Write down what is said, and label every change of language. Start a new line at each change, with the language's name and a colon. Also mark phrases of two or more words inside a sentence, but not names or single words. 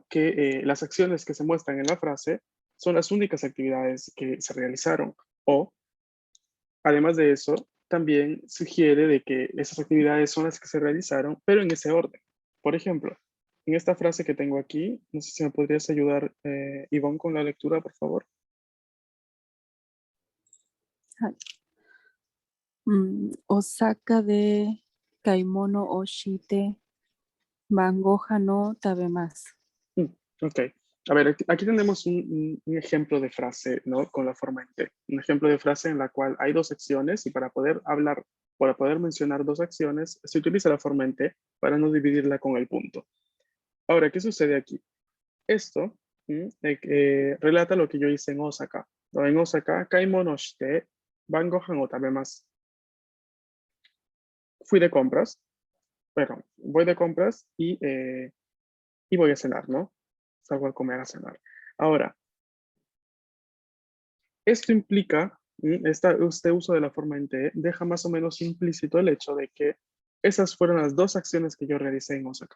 Spanish: que las acciones que se muestran en la frase son las únicas actividades que se realizaron. O, además de eso, también sugiere de que esas actividades son las que se realizaron, pero en ese orden. Por ejemplo, en esta frase que tengo aquí, no sé si me podrías ayudar, Ivonne, con la lectura, por favor.
Japanese: はい。大阪で買い物をして晩ご飯の食べます。
Spanish: Ok. A ver, aquí tenemos un ejemplo de frase, ¿no? Con la forma en T. Un ejemplo de frase en la cual hay dos acciones y para poder mencionar dos acciones, se utiliza la forma en T para no dividirla con el punto. Ahora, ¿qué sucede aquí? Esto relata lo que yo hice en Osaka, ¿no? En Osaka,
Japanese: 買い物して、晩ご飯を食べます.
Spanish: Fui de compras, perdón, voy de compras y voy a cenar, ¿no? Salgo a comer a cenar. Ahora, esto implica, este uso de la forma en T deja más o menos implícito el hecho de que esas fueron las dos acciones que yo realicé en Osaka.